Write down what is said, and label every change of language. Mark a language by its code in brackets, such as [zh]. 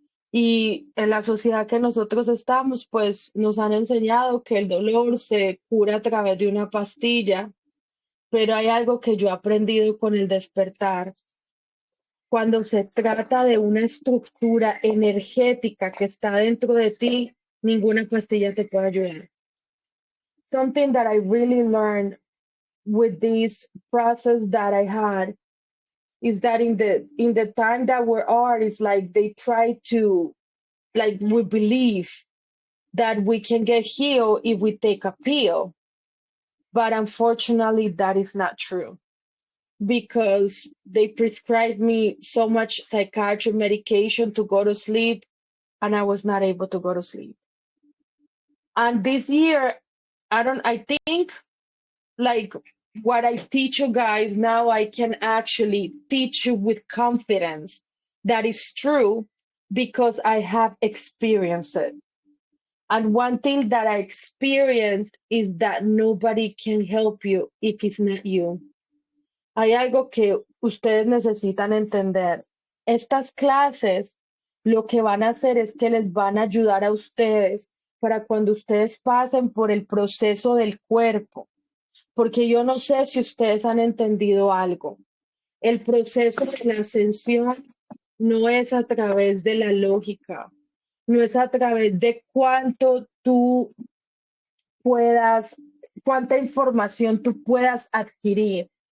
[es] Y en la sociedad que nosotros estamos, pues nos han enseñado que el dolor se cura a través de una pastilla, pero hay algo que yo he aprendido con el despertar. Cuando se trata de una estructura energética que está dentro de ti, ninguna pastilla te puede ayudar. [en] Something that I really learned with this process that I had is that in the time that we are, it's like they try to, like, we believe that we can get healed if we take a pill. But unfortunately, that is not true because they prescribed me so much psychiatric medication to go to sleep, and I was not able to go to sleep. And this year, I think like what I teach you guys now, I can actually teach you with confidence that is true because I have experienced it. And one thing that I experienced is that nobody can help you if it's not you. [es] Hay algo que ustedes necesitan entender. Estas clases lo que van a hacer es que les van a ayudar a ustedes para cuando ustedes pasen por el proceso del cuerpo. Porque yo no sé si ustedes han entendido algo. El proceso de la ascensión no es a través de la lógica, no es a través de cuánto tú puedas, cuánta información tú puedas adquirir.